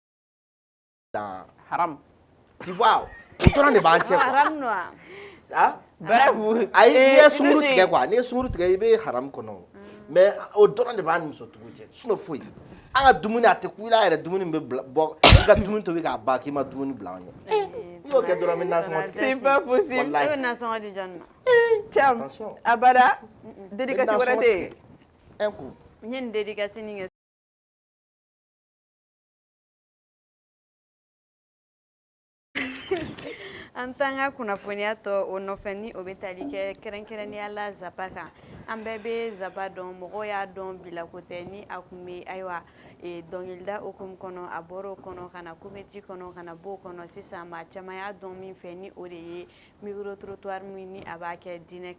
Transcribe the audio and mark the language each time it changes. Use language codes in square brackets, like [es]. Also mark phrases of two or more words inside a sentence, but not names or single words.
[bm] haram. [fr] Tu vois, [bm] o dɔrɔn de b'an cɛ. Haram noa. Ah? [fr] Bravo. [bm] Ayi ye sunguru tigɛ quoi ne sunguru tigɛ I bɛ haram kɔnɔ mais o dɔrɔn de b'a ni muso tugu cɛ sinon foyi an ka dumuni a tɛ ku I la yɛrɛ dumuni bɛ bɔ I ka dumuni tobi k'a ban k'i ma dumuni bila an ɲɛ I y'o kɛ dɔrɔn n bɛ nasɔngɔ tigɛ [fr] C'est pas possible. [bm] E bɛ nasɔngɔ di jɔn ma Cam abada dédicace wɛrɛ tɛ yen [fr] un coup [bm] n ye nin dédicace nin kɛ an t'an ka kunnafoniya tɔ o nɔfɛ ni o bɛ tali kɛ kɛrɛnkɛrɛnnenya la zapa kan an bɛɛ bɛ zapa dɔn mɔgɔw y'a dɔn bila ko tɛ ni a kun bɛ ayiwa dɔnkilida hukumu kɔnɔ a bɔra o kɔnɔ ka na kometi kɔnɔ ka na bɔ o kɔnɔ sisan maa caman y'a dɔn min fɛ ni o de ye [fr] micro trottoir [bm] min ni a b'a kɛ diinɛ